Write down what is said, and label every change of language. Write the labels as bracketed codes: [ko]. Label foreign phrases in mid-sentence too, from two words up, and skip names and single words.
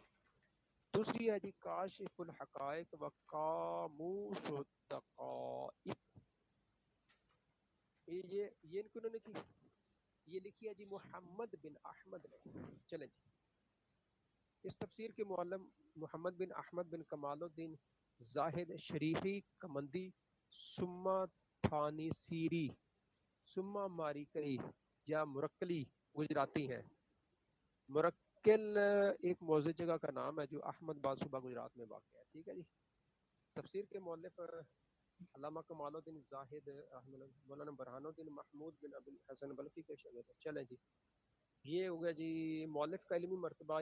[ur] دوسری ہے جی کاشف الحقائق و قاموس الدقائق. یہ کنہوں نے لکھی؟ یہ لکھی ہے جی محمد بن احمد نے. چلیں جی، اس تفسیر کے معلم محمد بن احمد بن کمال الدین زاہد شریفی کمندی سما تھانی سیری سما ماریکئی یا مرکلی گجراتی ہیں. مرکل ایک موضوع جگہ کا نام ہے جو احمد باد صوبہ گجرات میں واقع ہے. ٹھیک ہے جی. تفسیر کے مؤلف علامہ کمال الدین زاہد مولانا برہان الدین محمود بن ابی الحسن بلخی کے شاگرد. چلیں جی، یہ ہو گیا جی مؤلف کا علمی مرتبہ.